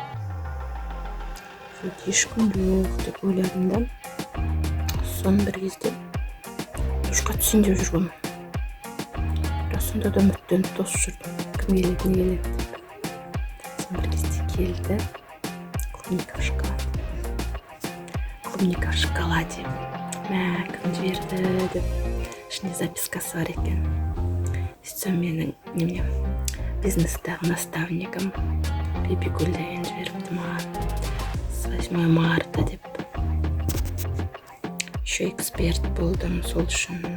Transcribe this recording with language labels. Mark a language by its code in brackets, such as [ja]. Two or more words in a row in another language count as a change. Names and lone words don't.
[kk] Ешкім жоқ деп ойладым да. Соны бір кезде душқа түсейін деп жүргенмін. Бірақ сонда да үміттеніп тосып жүрдім. Кім келеді, не келеді. Соны бір кезде келді. [ru] Клубника в шоколаде. Клубника в шоколаде. [kk] Кім жіберді деп ішінде запискасы бар екен. Сөйтсем менің бизнестағы наставникім Бибигүл деген жіберіпті маған. [ru] С 8 марта деп. [kk] Еще эксперт болдым сол үшін.